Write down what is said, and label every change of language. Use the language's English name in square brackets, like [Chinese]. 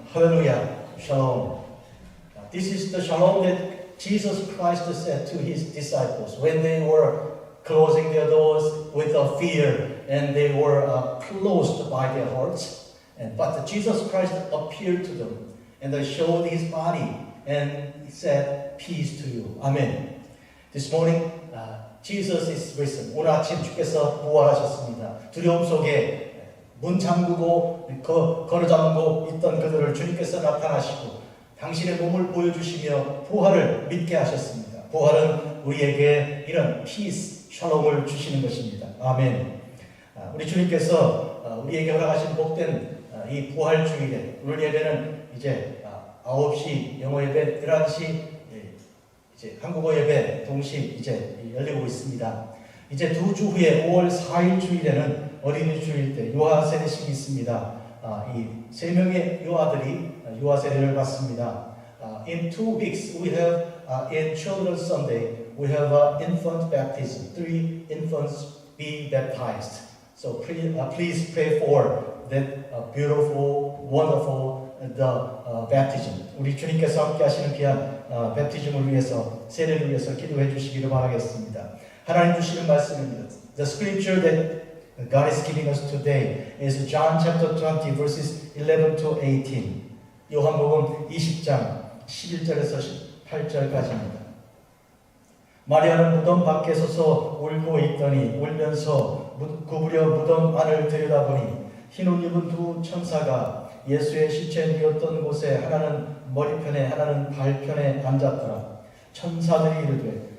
[English] Hallelujah, shalom. This is the shalom that Jesus Christ said to his disciples when they were closing their doors with a fear and they were closed by their hearts. But Jesus Christ appeared to them and showed his body and he said, peace to you. Amen. This morning, Jesus is risen. [Korean] 오늘 아침 주께서 부활하셨습니다. 두려움 속에 문 잠그고 걸어 잠그고 있던 그들을 주님께서 나타나시고 당신의 몸을 보여주시며 부활을 믿게 하셨습니다. 부활은 우리에게 이런 피스, 샬롬을 주시는 것입니다. 아멘. 우리 주님께서 우리에게 허락하신 복된 이 부활 주일에 오늘 예배는 이제 9시 영어 예배, 11시 이제 한국어 예배 동시 이제 열리고 있습니다. 이제 2주 후에 5월 4일 주일에는 어린이 주일 때 유아 세례식이 있습니다. 이 3명의 유아들이 유아 세례를 받습니다. [English] In 2 weeks we have in Children's Sunday we have infant baptism. 3 infants be baptized. So please pray for that beautiful, wonderful baptism. [Korean] 우리 주님께서 함께 하시는 귀한 베티즘을 위해서, 세례를 위해서 기도해 주시기를 바라겠습니다. 하나님 주시는 말씀입니다. [English] The scripture that God is giving us today is John chapter 20 verses 11 to 18. [Korean] 요한복음 20장 11절에서 18절까지입니다. 마리아는 무덤 밖에 서서 울고 있더니 울면서 구부려 무덤 안을 들여다보니 흰 옷 입은 2 천사가 예수의 시체 누웠던 곳에 하나는 머리편에 하나는 발편에 앉았더라. 천사들이 이르되